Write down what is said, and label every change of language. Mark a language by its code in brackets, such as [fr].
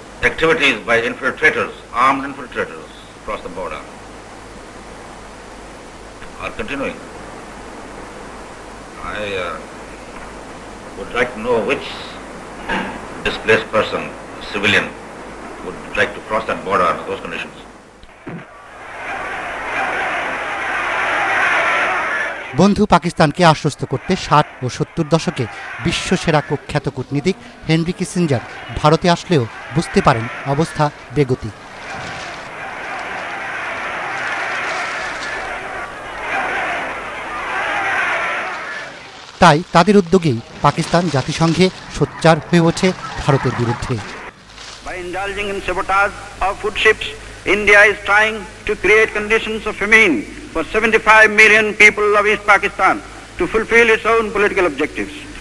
[en] Activities by infiltrators, armed infiltrators across the border are continuing. I would like to know which displaced person, civilian, would like to cross that border under those conditions. [bn] বন্ধু পাকিস্তানকে আশ্বস্ত করতে 60 ও 70 দশকে বিশ্বসেরা কুখ্যাত কূটনীতিক Henry Kissinger ভারতে আসলেও বুঝতে পারেন অবস্থা বেগতিক। তাই তাদের উদ্যোগেই পাকিস্তান জাতিসংঘে সোচ্চার হয়ে ওঠে ভারতের বিরুদ্ধে। [en] By indulging in sabotage of food ships, India is trying to create conditions of famine for 75 million people of East Pakistan to fulfill its own political objectives.